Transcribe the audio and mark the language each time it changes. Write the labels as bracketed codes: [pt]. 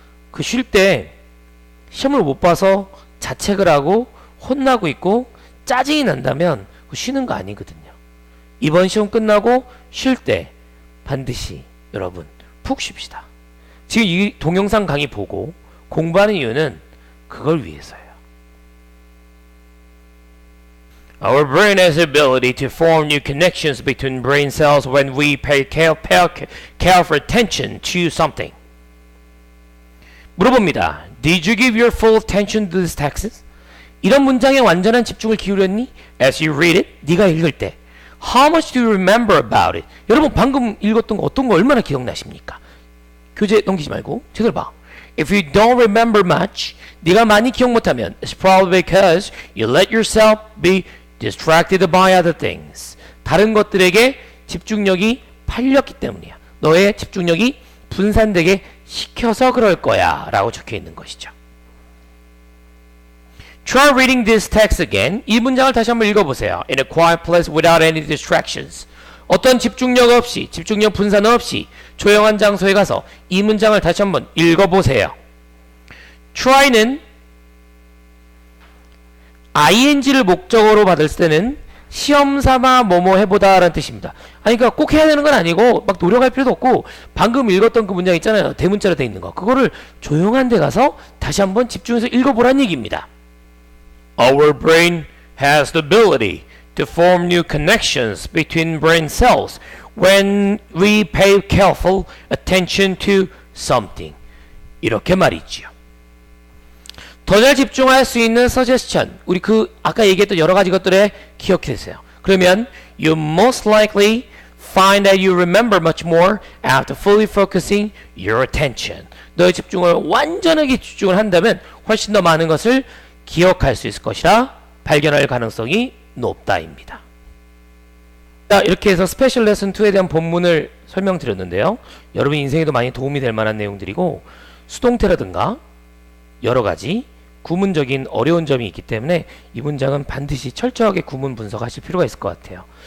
[ko] 그 쉴 때 시험을 못 봐서 자책을 하고 혼나고 있고 짜증이 난다면 쉬는 거 아니거든요. 이번 시험 끝나고 쉴 때 반드시 여러분 푹 쉽시다. 지금 이 동영상 강의 보고 공부하는 이유는 그걸 위해서예요. [en] Our brain has the ability to form new connections between brain cells when we pay careful attention to something. [ko] 물어봅니다. [en] Did you give your full attention to this text? [ko] 이런 문장에 완전한 집중을 기울였니? [en] As you read it, [ko] 네가 읽을 때. [en] How much do you remember about it? [ko] 여러분 방금 읽었던 거 어떤 거 얼마나 기억나십니까? 교재 넘기지 말고 제대로 봐. [en] If you don't remember much, [ko] 네가 많이 기억 못하면 [en] it's probably because you let yourself be distracted by other things. [ko] 다른 것들에게 집중력이 팔렸기 때문이야. 너의 집중력이 분산되게 시켜서 그럴 거야 라고 적혀 있는 것이죠. [en] Try reading this text again. [ko] 이 문장을 다시 한번 읽어보세요. [en] In a quiet place without any distractions. [ko] 어떤 집중력 없이, 집중력 분산 없이 조용한 장소에 가서 이 문장을 다시 한번 읽어보세요. try는 ing를 목적어로 받을 때는 시험 삼아 뭐뭐 해보다 라는 뜻입니다. 아니 그러니까 꼭 해야 되는 건 아니고 막 노력할 필요도 없고 방금 읽었던 그 문장 있잖아요. 대문자로 돼 있는 거. 그거를 조용한 데 가서 다시 한번 집중해서 읽어보란 얘기입니다. [en] Our brain has the ability to form new connections between brain cells when we pay careful attention to something. [ko] 이렇게 말이지요. 더 잘 집중할 수 있는 suggestion. 우리 그 아까 얘기했던 여러 가지 것들에 기억해주세요. 그러면 [en] you most likely find that you remember much more after fully focusing your attention. [ko] 너의 집중을 완전하게 집중을 한다면 훨씬 더 많은 것을 기억할 수 있을 것이라 발견할 가능성이 높다입니다. 자, 이렇게 해서 스페셜 레슨 2에 대한 본문을 설명드렸는데요. 여러분 인생에도 많이 도움이 될 만한 내용들이고 수동태라든가 여러 가지 구문적인 어려운 점이 있기 때문에 이 문장은 반드시 철저하게 구문 분석하실 필요가 있을 것 같아요.